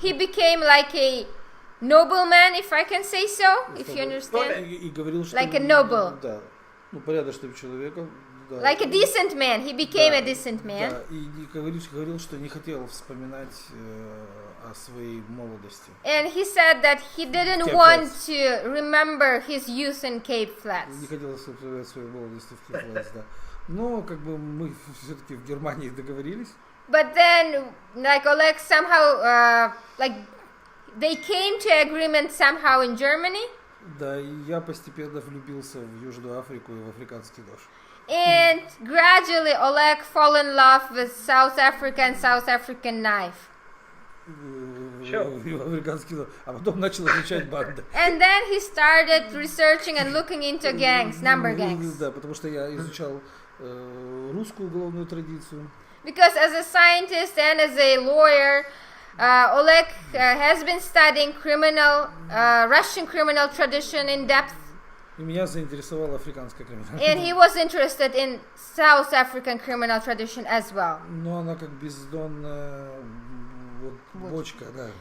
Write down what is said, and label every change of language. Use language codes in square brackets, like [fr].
[en] He became like a nobleman, if I can say so, if you understand. [ru] И говорил, что [en] Like a noble. [ru] Да, ну порядочным человеком. Да. [en] Like a decent man. He became a decent man. [ru] Да, и говорил, что не хотел вспоминать о своей молодости. [en] And he said that he didn't want to remember his youth in Cape Flats. [ru] Не хотел вспоминать свою молодость в Cape Flats, да. Но как бы мы все-таки в Германии договорились. [en] But then, like Oleg somehow, like they came to agreement somehow in Germany. [ru] Да, и я постепенно влюбился в Южную Африку и в африканский нож. [en] And gradually Oleg fell in love with South Africa and South African knife. [ru] Африканский нож. А потом начал изучать банды. [en] And then he started researching and looking into gangs, number gangs. [ru] Да, потому что я изучал русскую уголовную традицию. [en] Because as a scientist and as a lawyer, Oleg has been studying Russian criminal tradition in depth. [ru] И меня заинтересовала африканская криминальная. [en] And he was interested in South African criminal tradition as well. [ru] Но она как бездонная бочка, да.